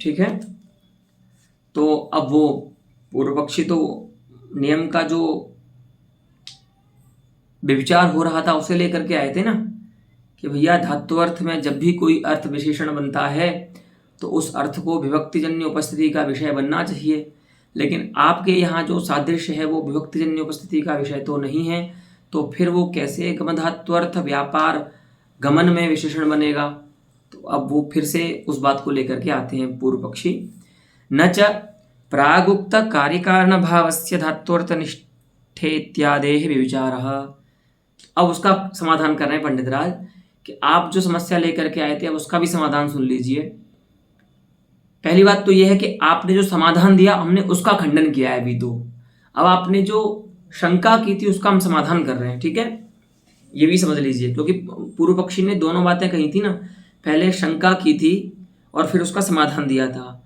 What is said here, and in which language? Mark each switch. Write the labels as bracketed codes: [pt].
[hi] ठीक है, तो अब वो पूर्व पक्षी तो नियम का जो विचार हो रहा था उसे लेकर के आए थे ना, कि भैया धातु अर्थ में जब भी कोई अर्थ विशेषण बनता है तो उस अर्थ को विभक्तिजन्य उपस्थिति का विषय बनना चाहिए। लेकिन आपके यहाँ जो सादृश्य है वो विभक्तिजन्य उपस्थिति का विषय तो नहीं है, तो फिर वो कैसे गमधात्वर्थ व्यापार गमन में विशेषण बनेगा। तो अब वो फिर से उस बात को लेकर के आते हैं पूर्व पक्षी। [sa] न च प्रागुक्त कार्यकारण भावस्य धात्वर्थ निष्ठे इत्यादेः विचारः। [hi] अब उसका समाधान कर रहे हैं पंडित राज कि आप जो समस्या लेकर के आए थे अब उसका भी समाधान सुन लीजिए। पहली बात तो यह है कि आपने जो समाधान दिया हमने उसका खंडन किया है अभी तो। अब आपने जो शंका की थी उसका हम समाधान कर रहे हैं। ठीक है, ये भी समझ लीजिए, क्योंकि पूर्व पक्षी ने दोनों बातें कही थी ना, पहले शंका की थी और फिर उसका समाधान दिया था।